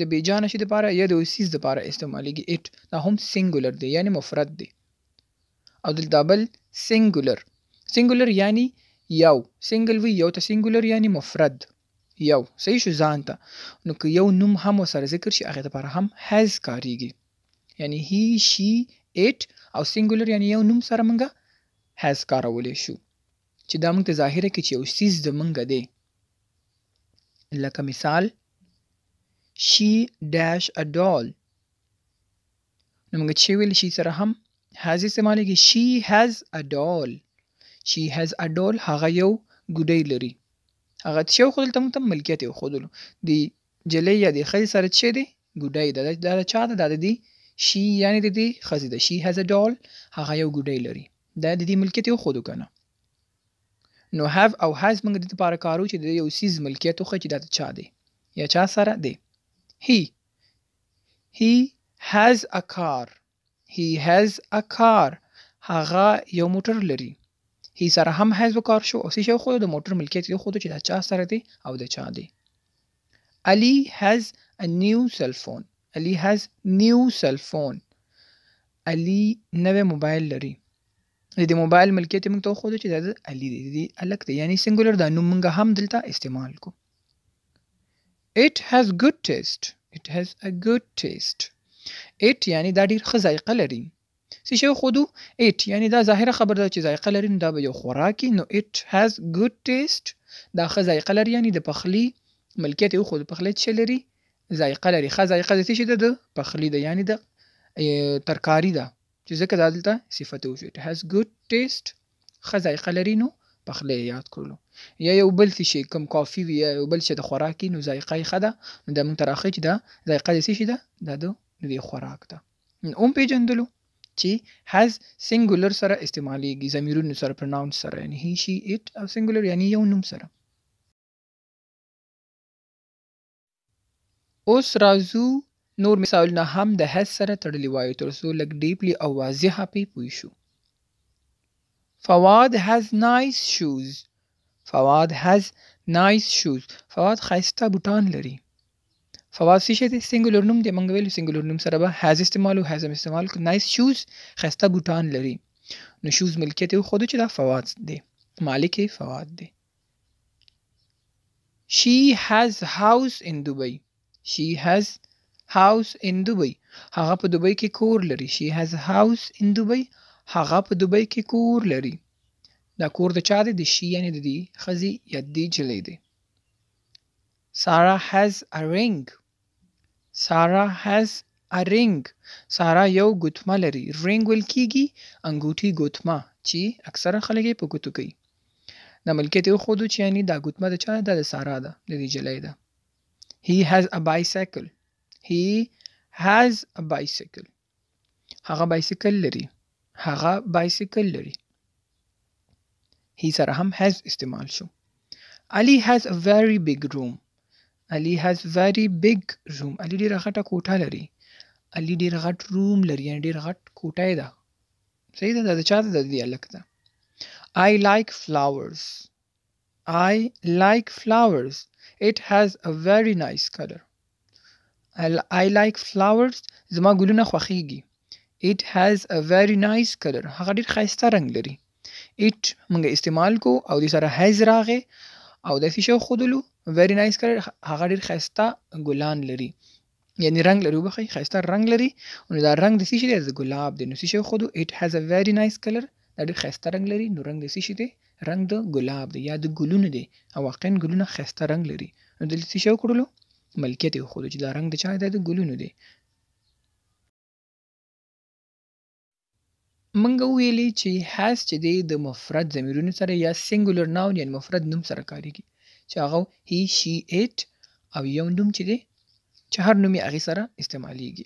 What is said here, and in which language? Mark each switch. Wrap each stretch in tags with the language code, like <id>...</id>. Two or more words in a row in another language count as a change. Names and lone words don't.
<ps>بیجانه شي دپاره یا د یو څیز دپاره استعمالیږي it دا هم سینګولر دی یعنی مفرد دی او دلته بل سینګولر یعنی یو سینګل وی یو ته سینګولر یعنی مفرد یو صحیح شو ځان ته نو که یو نوم هم ورسره ذکر شي هغې دپاره هم has کاریږي یعنی</ps> <en>he she it</en> <ps>او سینګولر یعنی یو نوم سره موږ has کارولی شو چې دا موږ ته ظاهره کړي چې یو څیز زموږ دی لکه مثال</ps> <en>she dash a doll</en> <ps>نو موږ چې ویل شي سره هم has استعمالیږي</ps> <en>she has a doll</en> <ps>هغه یو ګوډۍ لري هغه څه وښودل ته موږ ته ملکیت یې وښودلو د جلۍ یا د ښځې سره څه دی ګوډۍ ده دا د چا ده دا د دې she یعنې د دې ښځې ده</ps> <en>she has a doll</en> <ps>هغه یو ګوډۍ لري دا د دې ملکیت یې وښودو که نه نو have او has موږ د دې دپاره کارو چې د یو څیز ملکیت وښیي چې دا د چا دی یا چا سره دی</ps> <en>he has a car</en> <ps>هغه یو موټر لري he سره هم has وکار شو او څه شی وښودو د موټر ملکیت یې وښودو چې دا چا سره دی او د چا دی</ps> <en>Ali has a new cell phone</en> <ps>علي نوی موبایل لري د دې موبایل ملکیت یې موږ ته وښودو چې دا د علي دی د دې هلک دی یعنې سینګولر دا نوم موږ هم دلته استعمال کو</ps> <en>It has a good taste it</en> <ps>یعنی دا ډېر ښه ذایقه لري څه شی وښودو it یعنی دا ظاهره خبره ده چې ذایقه لري نو دا به یو خوراکي نو</ps> <en>it has good taste</en> <ps>دا ښه ذایقه لري یعنی د پخلي ملکیت یې وښودو پخلی څه لري ذایقه لري ښه ذایقه د څه شي ده د پخلي ده یعنی د ترکاري ده چې ځکه دا دلته صفت وشو</ps> <en>it has good taste</en> <ps>ښه ذایقه لري نو پخلی یې یاد کړلو یا یو بل څه شي کوم کافي وي یا یو بل شی د خوراک نو ذایقه یې ښه ده نو دا موږ ته راښیي چې دا ذایقه د څه شي ده دا د دې خوراک ده اوم پېژندلو چې has سینګولر سره استعمالیږي ضمیرونو سره پرناونس سره یعنی</ps> <en>he she it</en> <ps>او سینګولر یعنی یو نوم سره اوس راځو نور مثالونه هم د has سره تړلي وایو تر څو لږ ډیپلی او واضحه پې پوه شو فواد</ps> <en>has nice shoes</en> <ps>فواد ښایسته بوټان لري فواد څه شی دی سینګولر نوم دی موږ ویلو سینګولر نوم سره به has استعمالو has هم استعمال کړو</ps> <en>nice shoes</en> <ps>ښایسته بوټان لري نو شوز ملکیت یې وښودو چې دا فواد دی مالک یې فواد دی</ps> <en>She has house in Dubai</en> <ps>هغه په دوبۍ کې کور لري</ps> <en>she has a house in Dubai</en> <ps>هغه په دوبۍ کې کور لري دا کور د چا دی د she یعنې د دې ښځې یا د دې جلۍ دی</ps> <en>Sarah has a ring</en> <ps>سارا یو ګوتمه لري رینګ ویل کېږي انګوټي ګوتمه چې اکثره خلک یې په ګوتو کوي دا ملکیت یې وښودو چې یعنې دا ګوتمه د چا ده د سارا ده د دې جلۍ ده</ps> <en>He has a bicycle</en> <ps>هغه بایسکل لري هغه بایسیکل لري. he سره هم has استعمال شو.</ps> <en>Ali has a very big room. Ali has very big room. Ali</en> <ps>ډیره غټه کوټه لري. Ali ډیر غټ روم لري، یعنی ډیر غټ کوټه ده. صحیح ده، دا چا ده؟ دی الک ده.</ps> <en>I like flowers. I like flowers. It has a very nice color. I like flowers.</en> <ps>زما ګلونه خوښیږي.</ps> <en>It has a very nice color.</en> <ps>هغه ډیر ښایسته رنگ لري. It موږ استعمال کو او د سره has راغې او د څه شو خودلو</ps> <en>very nice color.</en> <ps>هغه ډیر ښایسته ګلان لري، یعنی رنگ لري، وبخښئ ښایسته رنگ لري. نو دا رنگ د څه شي دی؟ د ګلاب دی. نو څه شو خودو</ps> <en>it has a very nice color.</en> <ps>دا ډیر ښایسته رنگ لري. نو رنگ د څه شي دی؟ رنگ د ګلاب دی یا د ګلونو دی. او واقعا ګلونه ښایسته رنگ لري. نو د څه شو کړلو؟ ملکیت یې خودو چې دا رنگ د چا دی؟ د ګلونو دی. منګه ویلي چې has چې دی د مفرد ضمیرونو سره یا</ps> <en>singular noun</en> <ps>یعنی مفرد نوم سره کاریږي، چې هغه</ps> <en>he she it</en> <ps>او یو نوم چې دی چې هر نوم یې هغې سره استعمالیږي.</ps>